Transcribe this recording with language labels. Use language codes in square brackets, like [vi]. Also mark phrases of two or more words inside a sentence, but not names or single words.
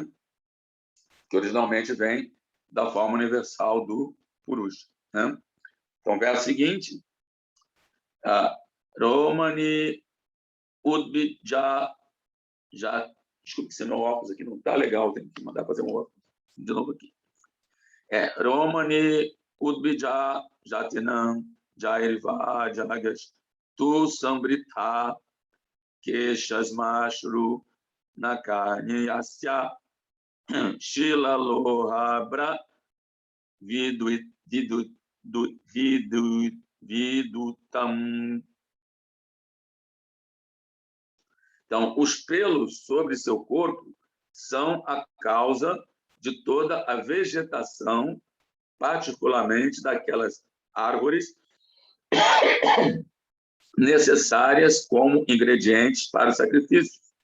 [pt] Que originalmente vem da forma universal do Purusha, né? Então, verso seguinte, [sa] रोमाणि उद्भिज्, [pt] desculpe se meu óculos aqui não está legal, tem que mandar fazer um óculos de novo aqui. [sa] रोमाणि उद्भिज् जातीनां यैर्वा यज्ञस् तु सम्भृतः केशश्मश्रु नखान्यस्य शिला लोहाभ्र विद्युताम्. [pt] Então, os pelos sobre seu corpo são a causa de toda a vegetação, particularmente daquelas árvores necessárias como ingredientes para o sacrifício.